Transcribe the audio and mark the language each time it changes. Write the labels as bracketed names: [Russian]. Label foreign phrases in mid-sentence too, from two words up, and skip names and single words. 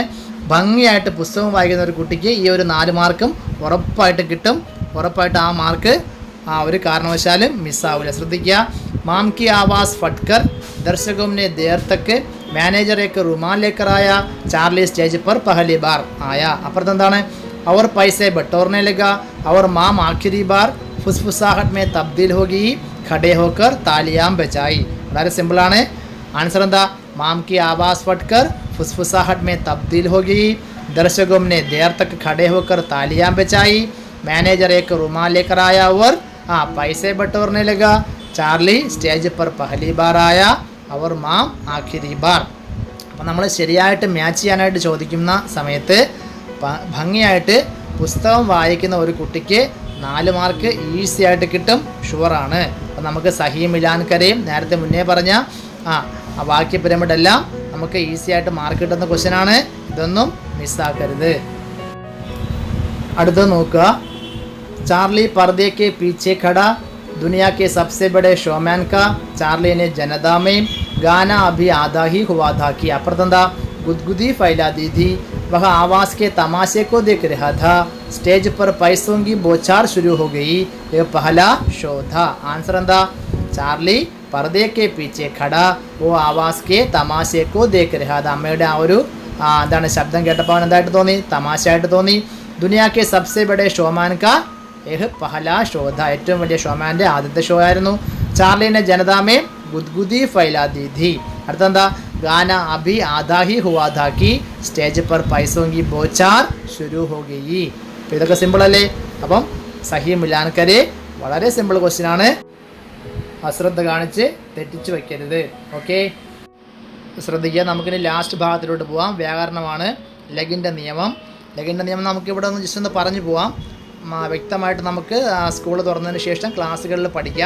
[Malayalam] ഭംഗിയായിട്ട് പുസ്തകം വായിക്കുന്ന ഒരു കുട്ടിക്ക് ഈ ഒരു 4 മാർക്കും ഉറപ്പായിട്ട് കിട്ടും. ഉറപ്പായിട്ട് ആ മാർക്ക് ഒരു കാരണവശാലും മിസ്സാവില്ല. [Hindi] ശ്രദ്ധിക്കുക. माम की आवाज़ फटकर दर्शकों ने देर तक मैनेजर एक रुमाल लेकर आया चार्ली स्टेज पर पहली बार आया. [Malayalam] അപ്പുറത്ത് എന്താണ്, [Hindi] और पैसे बटोरने लगा और माम आखिरी बार फुसफुसाहट में तब्दील हो गई खड़े होकर तालियां बजाई. [Malayalam] വളരെ സിമ്പിളാണ്. ആൻസർ എന്താ, [Hindi] माम की आवाज़ फटकर फुसफुसाहट में तब्दील हो गई, दर्शकों ने देर तक खड़े होकर तालियां बजाई, मैनेजर एक रुमाल लेकर आया और पैसे बटोरने लगा, चार्ली സ്റ്റേജ് पर पहली बार आया और माम आखिरी बार. [Malayalam] അപ്പോൾ നമ്മൾ ശരിയായിട്ട് മാച്ച് ചെയ്യാനായിട്ട് ചോദിക്കുന്ന സമയത്ത് ഭംഗിയായിട്ട് പുസ്തകം വായിക്കുന്ന ഒരു കുട്ടിക്ക് 4 മാർക്ക് ഈസി ആയിട്ട് കിട്ടും, ഷുവറാണ്. അപ്പോൾ നമുക്ക് [Hindi] सही मिलान [Malayalam] കരയും നേരത്തെ മുന്നേ പറഞ്ഞ വാക്യ പിരമിഡ് എല്ലാം നമുക്ക് ഈസി ആയിട്ട് മാർക്ക് കിട്ടുന്ന ക്വസ്റ്റ്യനാണ്. ഇതൊന്നും മിസ്സാക്കരുത്. അടുത്തത് നോക്കുക. [Hindi] चार्ली पर्दे के पीछे खड़ा दुनिया के सबसे बड़े शोमैन का चार्ली ने जनता में गाना अभी आधा ही हुआ था कि अप्रतंदा गुदगुदी फैला दी थी वह आवाज़ के तमाशे को देख रहा था। स्टेज पर पैसों की बौछार शुरू हो गई। यह पहला शो था. आंसर എന്താ? ചാർലി पर्दे के पीछे खड़ा वो आवाज़ के तमाशे को देख रहा था. [Malayalam] അമ്മയുടെ ആ ഒരു എന്താണ് ശബ്ദം കേട്ടപ്പോൾ അവൻ എന്തായിട്ട് തോന്നി? തമാശയായിട്ട് തോന്നി. [Hindi] ദുനിയാ के सबसे बड़े शोमान का यह पहला शो था. [Malayalam] ഏറ്റവും വലിയ ഷോമാൻ്റെ ആദ്യത്തെ ഷോ ആയിരുന്നു. [Hindi] ചാർലിനെ जनता में गुदगुदी फैला दी थी. അടുത്തെന്താ? गाना अभी आधा ही हुआ था कि സ്റ്റേജ് पर पैसों की बौछार शुरू हो गई. [Malayalam] അപ്പോൾ ഇതൊക്കെ സിമ്പിൾ അല്ലേ? അപ്പം [Hindi] सही मिलान करे [Malayalam] വളരെ സിമ്പിൾ ക്വസ്റ്റ്യൻ ആണ്. അശ്രദ്ധ കാണിച്ച് തെറ്റിച്ച് വയ്ക്കരുത്. ഓക്കെ, ശ്രദ്ധിക്കുക. നമുക്കിനി ലാസ്റ്റ് ഭാഗത്തിലോട്ട് പോവാം. വ്യാകരണമാണ്. ലഗിൻ്റെ നിയമം. ലഗിൻ്റെ നിയമം നമുക്കിവിടെ ഒന്ന് ജസ്റ്റ് ഒന്ന് പറഞ്ഞു പോവാം. വ്യക്തമായിട്ട് നമുക്ക് സ്കൂൾ തുറന്നതിന് ശേഷം ക്ലാസ്സുകളിൽ പഠിക്കാം.